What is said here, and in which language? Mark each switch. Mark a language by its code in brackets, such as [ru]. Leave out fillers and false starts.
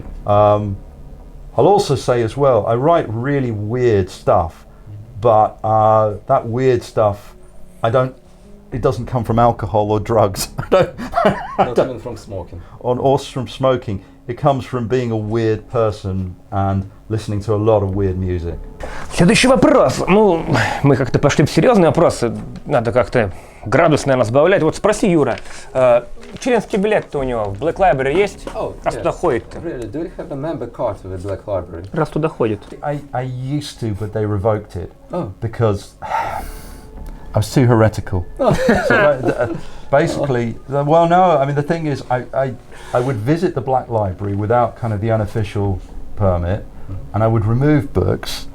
[en] I'll also say as well, I write really weird stuff, but that weird stuff, it doesn't come from alcohol or drugs. Not even from smoking. Or from smoking. It comes from being a weird person and listening to a lot of weird music. [ru] Следующий вопрос. Ну, мы как-то пошли в серьезные вопросы. Надо как-то градус, наверное, сбавлять. Вот спроси Юра. Членский билет-то у него в Black Library есть? Раз туда ходит-то? [en] Really? Do you have a member card with the Black Library? [ru] Раз туда ходит. [en] I used to, but they revoked it because I was too heretical. So basically, well, no. I mean, the thing is, I would visit the Black Library without kind of the unofficial permit, and I would remove books.